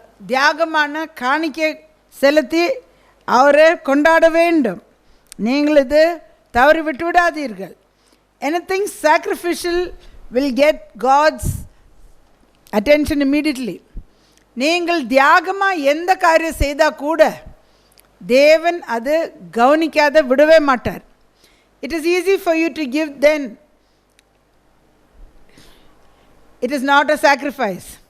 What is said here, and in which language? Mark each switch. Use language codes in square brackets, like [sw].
[ta] தியாகமான காணிக்கை செலுத்தி அவரை கொண்டாட வேண்டும். நீங்கள் இது தவறி விட்டு விடாதீர்கள். [en] Anything sacrificial will get God's attention immediately. [ta] நீங்கள் தியாகமாக எந்த காரியம் செய்தால் கூட தேவன் அது கவனிக்காத விடவே மாட்டார். [en] It is easy for you to give, then it is not a sacrifice.